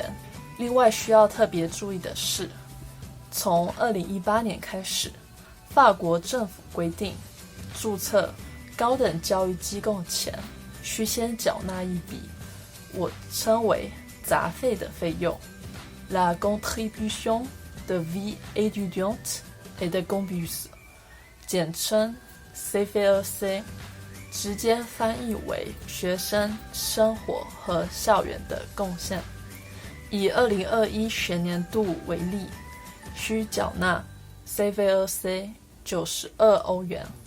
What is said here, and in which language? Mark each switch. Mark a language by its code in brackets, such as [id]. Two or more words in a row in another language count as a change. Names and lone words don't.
[zh] 另外需要特别注意的是，从2018年开始，法国政府规定，注册高等教育机构前需先缴纳一笔我称为杂费的费用 [fr] La contribution de vie étudiante et de campus， [zh] 简称 CFEC， 直接翻译为学生生活和校园的贡献。以2021学年度为例，需缴纳 CFEC 92欧元。